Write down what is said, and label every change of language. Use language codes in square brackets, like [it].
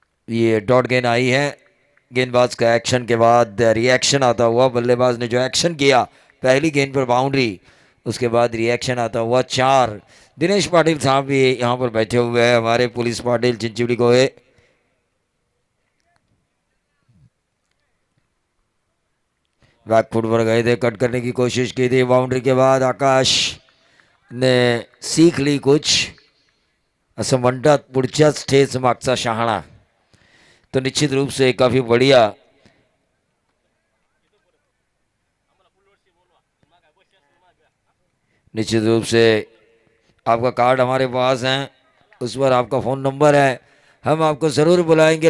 [hi] ये डॉट गेंद आई है. गेंदबाज का एक्शन के बाद रिएक्शन आता हुआ, बल्लेबाज ने जो एक्शन किया, पहली गेंद पर बाउंड्री, उसके बाद रिएक्शन आता हुआ 4. दिनेश पाटिल साहब भी यहाँ पर बैठे हुए हैं, हमारे पुलिस पाटिल चिंचोली गोहे. बैकफुट पर गए थे, कट करने की कोशिश की थी. बाउंड्री के बाद आकाश ने सीख ली कुछ, [mr] असं म्हणतात पुढच्याच ठेच मागचा शहाणा. [hi] तो निश्चित रूप से काफी बढ़िया निश्चित रूप से आपका कार्ड हमारे पास है, उस पर आपका फ़ोन नंबर है, हम आपको ज़रूर बुलाएंगे।